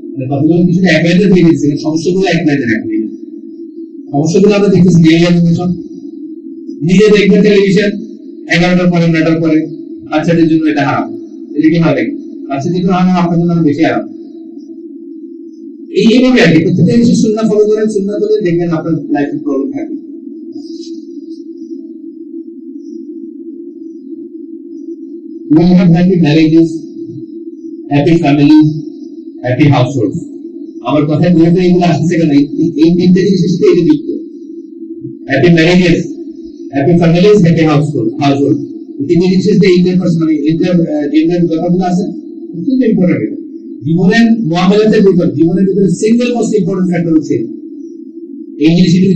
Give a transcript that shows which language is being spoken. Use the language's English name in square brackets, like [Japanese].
[Bangla] কতগুলো কিছু অ্যাভয়েড হয়ে গেছে, সমস্যাগুলো অ্যাভয়েড রাখবে। সমস্যাগুলো আমরা দেখতেছি নিজে দেখবেন টেলিভিশন 11টার পরে 9টার পরে, বাচ্চাদের জন্য এটা হারাম, এটা কি হবে? বাচ্চাদের জন্য হারাম, আপনার জন্য বেশি হারাম। এইভাবে আর কি প্রত্যেকটা জিনিস সুন্নাহ ফলো করেন, সুন্নাহ করে দেখবেন আপনার লাইফে প্রবলেম থাকবে। [English] We have happy marriages, happy families, happy households. [Bangla] আমার কথা বলতে এগুলো আসছে কেন? এই তিনটে জিনিসের সাথে এটা যুক্ত। [English] Happy marriages, happy families, happy household. [Bangla] তিনটে জিনিসের সাথে ইন্টারপার্সোনাল জেন্ডার ব্যাপারগুলো আছে, খুব ইম্পর্টেন্ট। জীবনের মুআমালাতের ভিতর, জীবনের ভিতরে সিঙ্গেল মোস্ট ইম্পর্টেন্ট ফ্যাক্টর হচ্ছে এই জিনিসগুলো।